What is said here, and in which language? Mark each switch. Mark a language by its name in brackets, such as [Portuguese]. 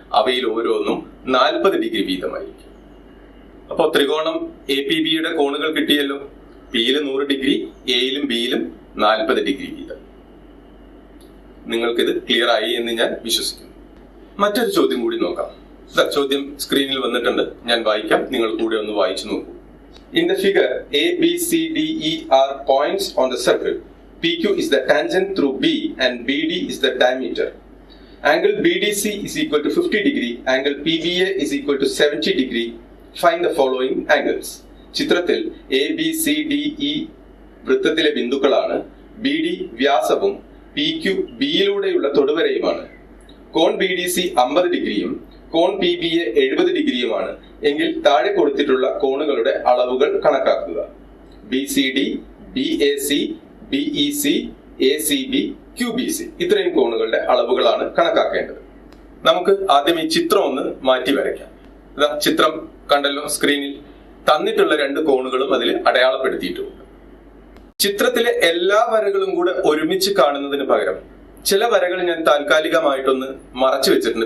[Malayalam] അവയിൽ ഓരോന്നും 40 ഡിഗ്രി വീതമായിരിക്കും. അപ്പോ ത്രികോണം APBയുടെ കോണുകൾ കിട്ടിയല്ലോ. പിയില് 100 ഡിഗ്രി, എയിലും ബിയിലും 40 ഡിഗ്രി വീതം. നിങ്ങൾക്കിത് ക്ലിയർ ആയി എന്ന് ഞാൻ വിശ്വസിക്കുന്നു. മറ്റൊരു ചോദ്യം കൂടി നോക്കാം. ചോദ്യം സ്ക്രീനിൽ വന്നിട്ടുണ്ട്, ഞാൻ വായിക്കാം, നിങ്ങൾ കൂടെ ഒന്ന് വായിച്ചു നോക്കൂ. [English] In the figure, A, B, C, D, E are points on the circle. PQ is the tangent through B and BD is the diameter. Angle BDC is equal to 50 degree. Angle PBA is equal to 70 degree. Find the following angles. [Malayalam] ചിത്രത്തിൽ ABCDE വൃത്തത്തിലെ ബിന്ദുക്കളാണ്. BD വ്യാസവും PQ ബിയിലൂടെയുള്ള തൊടുവരയുമാണ്. കോൺ BDC 50 ഡിഗ്രിയും കോൺ PBA 70 ഡിഗ്രിയുമാണ് എങ്കിൽ താഴെ കൊടുത്തിട്ടുള്ള കോണുകളുടെ അളവുകൾ കണക്കാക്കുക. BCD, BAC, BEC, ACB, QBC ഇത്രയും കോണുകളുടെ അളവുകളാണ് കണക്കാക്കേണ്ടത്. നമുക്ക് ആദ്യം ഈ ചിത്രം ഒന്ന് മാറ്റി വരയ്ക്കാം. ചിത്രം കണ്ടല്ലോ സ്ക്രീനിൽ. തന്നിട്ടുള്ള രണ്ട് കോണുകളും അതിൽ അടയാളപ്പെടുത്തിയിട്ടുണ്ട്. ചിത്രത്തിലെ എല്ലാ വരകളും കൂടെ ഒരുമിച്ച് കാണുന്നതിന് പകരം ചില വരകൾ ഞാൻ താൽക്കാലികമായിട്ടൊന്ന് മറച്ചു വെച്ചിട്ടുണ്ട്.